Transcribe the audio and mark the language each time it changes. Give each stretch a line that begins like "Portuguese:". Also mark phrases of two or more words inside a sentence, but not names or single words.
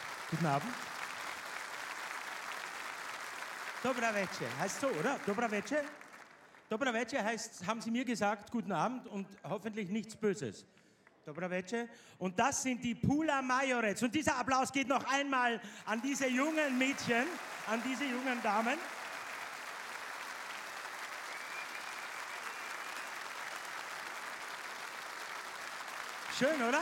German: Guten Abend.
Croatian: Dobra večer,
German: heißt so, oder?
Croatian: Dobra večer? Dobra večer
German: heißt, haben Sie mir gesagt, guten Abend und hoffentlich nichts Böses.
Croatian: Dobra večer.
German: Und das sind die Pula Majorets. Und dieser Applaus geht noch einmal an diese jungen Mädchen, an diese jungen Damen. Schön, oder?